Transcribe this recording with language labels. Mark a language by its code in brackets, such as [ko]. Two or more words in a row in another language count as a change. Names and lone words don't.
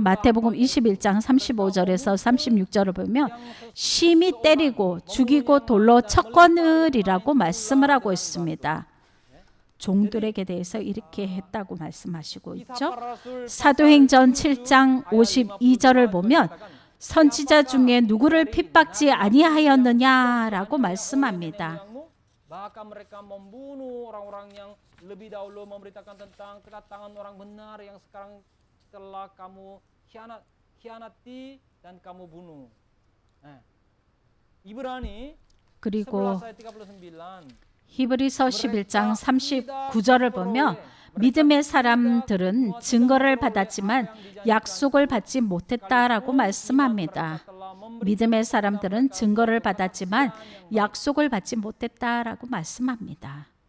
[ko] 마태복음 21장 35절에서 36절을 보면 심히 때리고 죽이고 돌로 쳤거늘이라고 말씀을 하고 있습니다. 종들에게 대해서 이렇게 했다고 말씀하시고 있죠. 사도행전 7장 52절을 보면 선지자 중에 누구를 핍박지 아니하였느냐라고 말씀합니다. [id] lebih dahulu memberitakan tentang kedatangan orang benar yang sekarang telah kamu khianati dan kamu bunuh. [ko] 이브라니 그리고 히브리서 11장 39절을 보면 믿음의 사람들은 증거를 받았지만 약속을 받지 못했다라고 말씀합니다. 믿음의 사람들은 증거를 받았지만 약속을 받지 못했다라고 말씀합니다.